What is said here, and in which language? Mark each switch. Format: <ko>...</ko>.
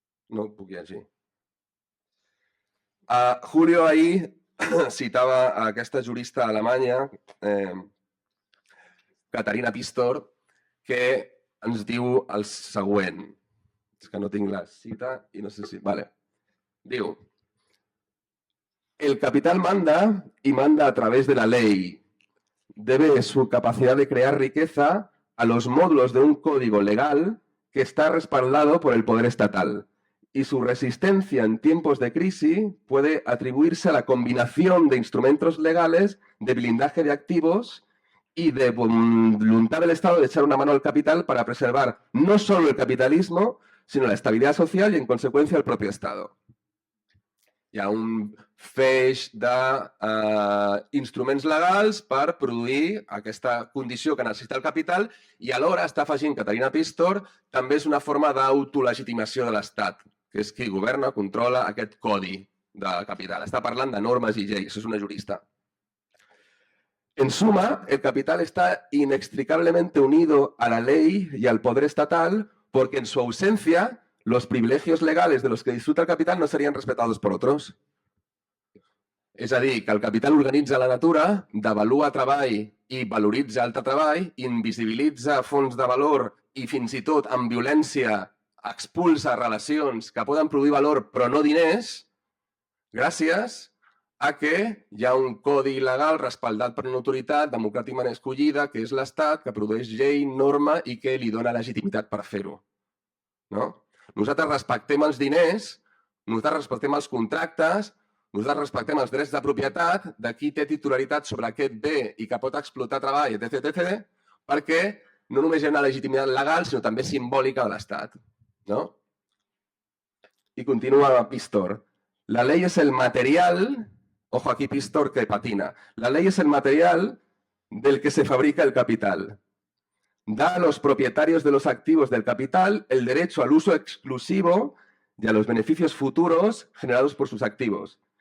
<ca>No ho puc llegir. Julio ahir citava aquesta jurista alemanya, Katharina Pistor, que ens diu el següent. És que no tinc la cita i no sé si... Vale.</ca> <es>Diu: el capital manda y manda a través de la ley. Debe su capacidad de crear riqueza a los módulos de un código legal que está respaldado por el poder estatal. Y su resistencia en tiempos de crisis puede atribuirse a la combinación de instrumentos legales, de blindaje de activos y de voluntad del Estado de echar una mano al capital para preservar no solo el capitalismo, sino la estabilidad social y, en consecuencia, el propio Estado.</es> <ca>Hi ha un feix d'instruments legals per produir aquesta condició que necessita el capital i alhora està afegint Katharina Pistor també és una forma d'autolegitimació de l'Estat, que és qui governa, controla aquest codi de capital. Està parlant de normes i lleis, és una jurista.</ca> <es>En suma, el capital está inextricablemente unido a la ley y al poder estatal porque en su ausencia los privilegios legales de los que disfruta el capital no serían respetados por otros.</es> <ca>És a dir, que el capital organitza la natura, devalua treball i valoritza altre treball, invisibilitza fons de valor i fins i tot amb violència expulsa relacions que poden produir valor però no diners, gràcies a que hi ha un codi legal respaldat per una autoritat democràticament escollida, que és l'Estat, que produeix llei, norma i que li dona legitimitat per fer-ho. No? Nosaltres respectem els diners, nosaltres respectem els contractes, nosaltres respectem els drets de propietat de qui té titularitat sobre aquest bé i que pot explotar treball, etc., perquè no només hi ha una legitimitat legal, sinó també simbòlica de l'Estat.</ca> <es>¿No? Y continúa Pistor. La ley es el material, ojo aquí Pistor que patina, la ley es el material del que se fabrica el capital. Da a los propietarios de los activos del capital el derecho al uso exclusivo y a los beneficios futuros generados por sus activos.</es>